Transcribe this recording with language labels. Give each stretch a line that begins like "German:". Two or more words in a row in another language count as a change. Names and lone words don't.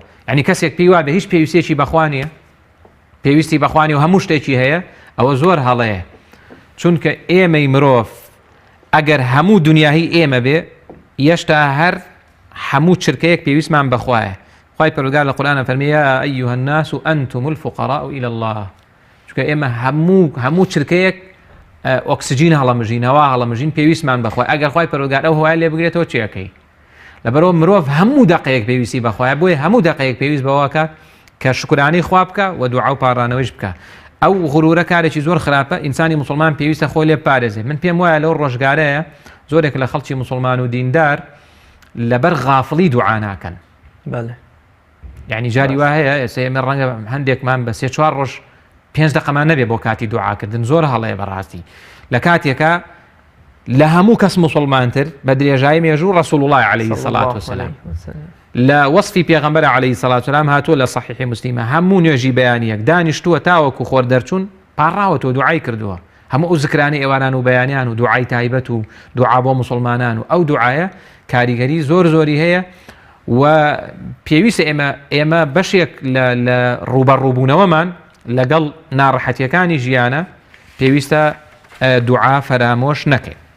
Central Kurdish: یعنی کەسێک پێی وابێ هیچ پێویستێکی بەخوانیە پێویستی بەخوانی و هەموو شتێکی هەیە ئەوە زۆر هەڵەیە چونکە ئێمەی مرۆڤ ئەگەر هەموو دنیاهی ئێمە بێ یەشتا هەر هەموو چرکەیەک پێویستمان بەخوایە. خوای پەروەردگار لە قورئانە فەرمێ
Arabic: یا ئەیها الناس ئەنتم الفقراء إلى الله
Central Kurdish: چونکە ئێمە هەموو چرکەیەک ئۆکسجین هەڵەمژین هەوا هەڵەمژین پێویستمان بەخوای ئەگەر خوای پەروەردگار ئەو هەوای لێ بگرێتەوە چیەکەی لەبەرەوە مرۆڤ هەموو دقەیەک پێویستی بەخوایە بۆیە هەموو دقەیەک پێویست بەوەکە کە شکرانەی خوا بکە و دوعا و پاڕانەوەیش بکە. ئەو غرورە کارێکی زۆر خراپە ئینسانی مسلمان پێویستە خۆی لێ پارێزێ. من پێم وایە لەو ڕۆژگارەیە زۆرێک لە خەڵکی مسلمان و دیندار لەبەر غافڵی دوعا ناکەن. یعنی جاری وا هەیە ئێستا ئێمە ڕەنگە هەندێکمان بە 3-4 ڕۆژ 5 دقەمان نەبێ بۆ کاتی دوعاکردن زۆر هەڵەیە بەڕاستی لە کاتێکە لە هەموو کەس مسلمانتر بە درێژایی مێژوو
Arabic: ڕەسوڵ الله عليه الصلاة والسلام
Central Kurdish: لە وەصفی پێغەمبەر
Arabic: عليه الصلاة والسلام
Central Kurdish: هاتووە لە صحیح مسلمە هەموو نوێژی بەیانیەک دانیشتووە تاوەکو خۆر دەرچوون پاڕاوەتەوە دوعای کردووە هەموو ئەو زکرانی ئێواران و بەیانیان و دوعای تایبەت و دوعا بۆ مسلمانان و ئەو دوعایە کاریگەری زۆری هەیە و پێویستە ئێمە بەشێک لە ڕوبەڕووبوونەوەمان لەگەڵ ناڕەحەتیەکانی ژیانە پێویستە دوعا فەرامۆش نەکەین.